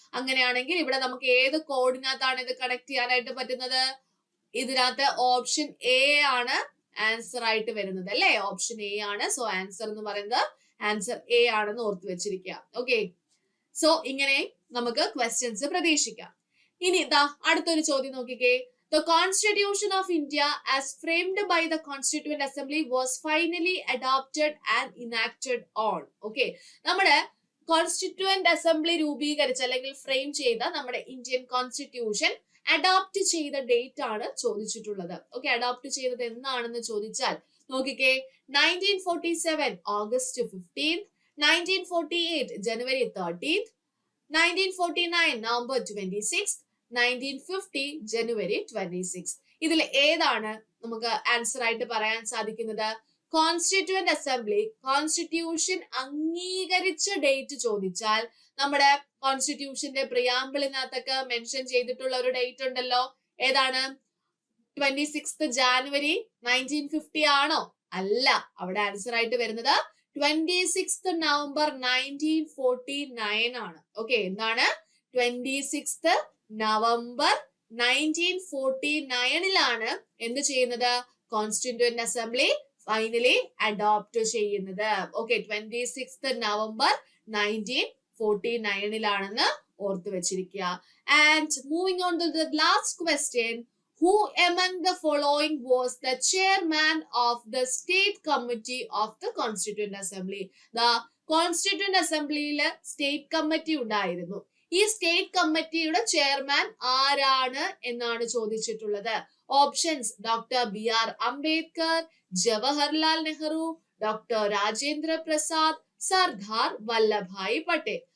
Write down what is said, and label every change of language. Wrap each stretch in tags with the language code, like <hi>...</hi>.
<ml>അങ്ങനെയാണെങ്കിൽ ഇവിടെ നമുക്ക് ഏത് കോഡിനകത്താണ് ഇത് കണക്ട് ചെയ്യാനായിട്ട് പറ്റുന്നത്? ഇതിനകത്ത് ഓപ്ഷൻ എ ആണ് ആൻസർ ആയിട്ട് വരുന്നത്, അല്ലെ? ഓപ്ഷൻ എ ആണ്. സോ ആൻസർ എന്ന് പറയുന്നത് ആൻസർ എ ആണെന്ന് ഓർത്തു വെച്ചിരിക്കുക. ഓക്കെ, സോ ഇങ്ങനെ നമുക്ക് ക്വസ്റ്റ്യൻസ് പ്രതീക്ഷിക്കാം. ഇനി ഇതാ അടുത്തൊരു ചോദ്യം നോക്കിക്കേ.</ml> <en>The Constitution of India as framed by the Constituent Assembly was finally adopted and enacted on.</en> <ml>Okay, നമ്മുടെ കോൺസ്റ്റിറ്റ്യൂവന്റ് അസംബ്ലി രൂപീകരിച്ച അല്ലെങ്കിൽ ഫ്രെയിം ചെയ്ത നമ്മുടെ ഇന്ത്യൻ കോൺസ്റ്റിറ്റ്യൂഷൻ അഡോപ്റ്റ് ചെയ്ത ഡേറ്റ് ആണ് ചോദിച്ചിട്ടുള്ളത്. ഓക്കെ, അഡോപ്റ്റ് ചെയ്തത് എന്നാണെന്ന് ചോദിച്ചാൽ നോക്കിക്കേ, 1947 ഓഗസ്റ്റ് 15th, 1948 ജനുവരി 13th, 1949 നവംബർ 26th, 1950 ജനുവരി 26th. ഇതിൽ ഏതാണ് നമുക്ക് ആൻസർ ആയിട്ട് പറയാൻ സാധിക്കുന്നത്? കോൺസ്റ്റിറ്റ്യൂവന്റ് അസംബ്ലി കോൺസ്റ്റിറ്റ്യൂഷൻ അംഗീകരിച്ച ഡേറ്റ് ചോദിച്ചാൽ നമ്മുടെ കോൺസ്റ്റിറ്റ്യൂഷന്റെ പ്രിയാമ്പിളിനകത്തൊക്കെ മെൻഷൻ ചെയ്തിട്ടുള്ള ഒരു ഡേറ്റ് ഉണ്ടല്ലോ. ഏതാണ്? 26th ജാനുവരി 1950 ആണോ? അല്ല. അവിടെ ആൻസർ ആയിട്ട് വരുന്നത്</ml> <en>26th November 1949 ആണ്.</en> <ml>ഓക്കെ, എന്താണ് 26th November 1949 എന്ത് ചെയ്യുന്നത്? കോൺസ്റ്റിറ്റ്യൂവന്റ് അസംബ്ലി ഫൈനലി അഡോപ്റ്റ് ചെയ്യുന്നത്. ഓക്കെ, 26th November 1949 ഓർത്ത് വെച്ചിരിക്കുക.</ml> <en>And moving on to the last question, who among the following was the chairman of the state committee of the constituent assembly?</en> <ml>The constituent assemblyയില് state committee ഉണ്ടായിരുന്നു. ഈ state കമ്മിറ്റിയുടെ chairman ആരാണ് എന്നാണ് ചോദിച്ചിട്ടുള്ളത്. Options: doctor BR Ambedkar, Jawaharlal Nehru, doctor Rajendra Prasad, Sardar Vallabhbhai Patel.</ml>